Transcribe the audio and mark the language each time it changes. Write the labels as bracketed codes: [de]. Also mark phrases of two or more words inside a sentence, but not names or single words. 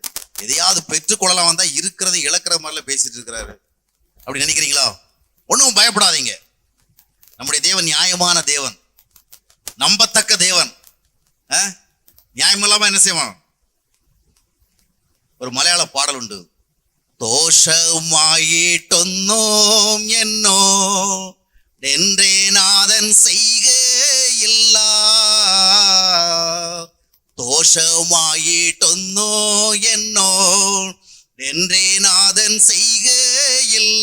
[ta] எதையாவது பெற்றுக்கொள்ளலாம் வந்தா இருக்கிறதை இழக்கிற மாதிரிலாம் பேசிட்டு இருக்கிறாரு. அப்படி நினைக்கிறீங்களா? ஒன்றும் பயப்படாதீங்க. நம்முடைய தேவன் நியாயமான தேவன், நம்பத்தக்க தேவன். நியாயம் இல்லாம என்ன செய்வான்? ஒரு மலையாள பாடல் உண்டு. [ml] ദോഷമായിട്ടൊന്നും എന്നോ എന്റെ നാഥൻ ചെയ്യുകയില്ല. ദോഷമായിട്ടൊന്നോ എന്നോ എന്റെ നാഥൻ ചെയ്യുകയില്ല.